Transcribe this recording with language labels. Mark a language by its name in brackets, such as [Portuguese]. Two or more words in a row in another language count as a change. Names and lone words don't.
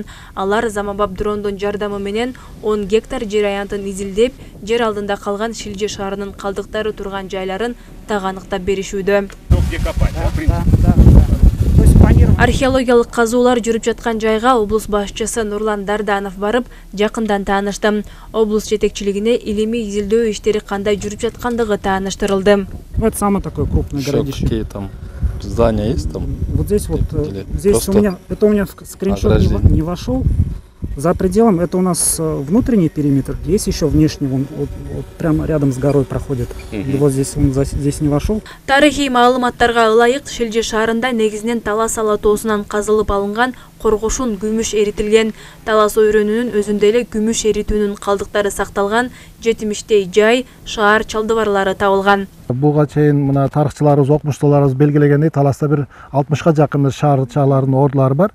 [Kyrgyz] Алар заманбап дрондун жардамы менен 10 гектар жер аянтын изилдеп, жер алдында калган Шилже шаарынын калдыктары турган жайларын таганыктап беришүүдө. Археологиялык казуулар жүрүп жаткан жайга облус башчысы Нурлан Дарданов барып, жакындан таанышты. Облус жетекчилигине илимий изилдөө иштери кандай жүрүп жаткандыгы тааныштырылды. [Russian] Это самое такое крупное городище. Какие там здания есть там? Вот здесь здесь у меня скриншот не вошел. За пределом это у нас внутренний периметр, есть еще внешний, он вот прямо рядом с горой проходит. Вот здесь он здесь не вошел. [Kyrgyz] Тарихи маалыматтарга ылайык Шилже шаарында негизинен талас алатоосунан казылып алынган коргошун күмүш эритилген. Талас ойрөнүнүн өзүндө эле күмүш эритүүнүн калдыктары сакталган 70 жай, шаар чалдыбарлары табылган. Буга чейин мына тарыхчыларыбыз, окумуштууларыбыз белгилегендей, таласта бир 60га жакын шаарчалардын ордулары бар.